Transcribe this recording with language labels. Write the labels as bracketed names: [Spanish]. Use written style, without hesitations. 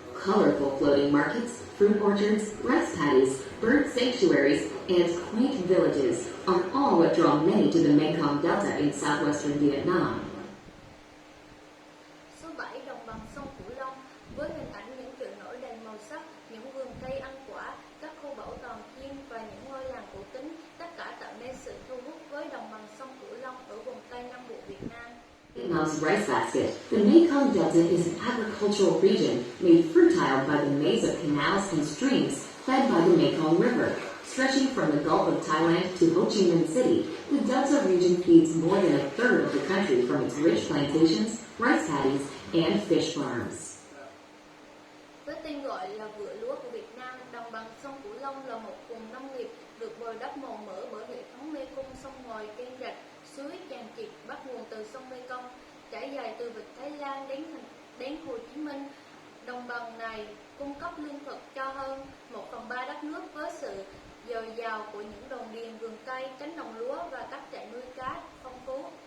[English] Colorful floating markets, fruit orchards, rice paddies, bird sanctuaries, and quaint villages are all what draw many to the Mekong Delta in southwestern Vietnam. [Vietnamese] Số 7. Đồng bằng sông Cửu Long. Với hình ảnh những chợ nổi đầy màu sắc, những vườn cây ăn quả, các khu bảo tàng chim và những ngôi làng cổ kính, tất cả tạo nên sự thu hút với đồng bằng sông Cửu Long ở vùng Tây Nam Bộ Việt Nam. [English] Vietnam's rice basket, the Mekong Delta is an agricultural region made fertile by the maze of canals and streams fed by the Mekong River. Stretching from the Gulf of Thailand to Ho Chi Minh City, the Delta region feeds more than a third of the country from its rich plantations, rice paddies, and fish farms. [Vietnamese] Với tên gọi là vựa lúa của Việt Nam, đồng bằng sông Cửu Long là một vùng nông nghiệp được bồi đắp màu mỡ bởi hệ thống mê cung sông ngòi, kênh rạch, suối tràn trịt bắt nguồn từ sông Mekong, trải dài từ vịnh Thái Lan đến Hồ Chí Minh. Đồng bằng này cung cấp lương thực cho hơn 1/3 đất nước với sự dồi dào của những đồng điền, vườn cây, cánh đồng lúa và các trại nuôi cá phong phú.